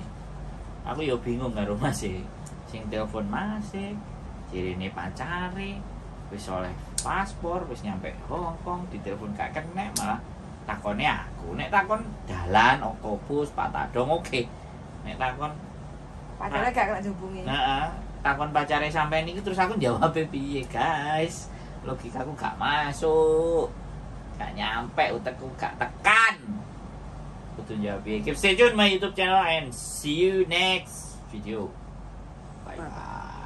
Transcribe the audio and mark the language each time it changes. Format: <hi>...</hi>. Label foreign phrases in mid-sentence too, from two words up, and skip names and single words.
<jv>Aku yo bingung karo Mas e. Sing telepon masih jirine pacare wis oleh paspor wis nyampe Hongkong ditelepon gak kena malah takone aku nek takon dalan otobus Pak Tadong oke nek takon pacare gak kena dihubungi takon pacare sampean iki terus aku jawab piye guys logikaku gak masuk gak nyampe utekku gak tekan kudu jawab</jv> <en>keep stay tune my YouTube channel and see you next video.</en> <jv>Bye.</jv>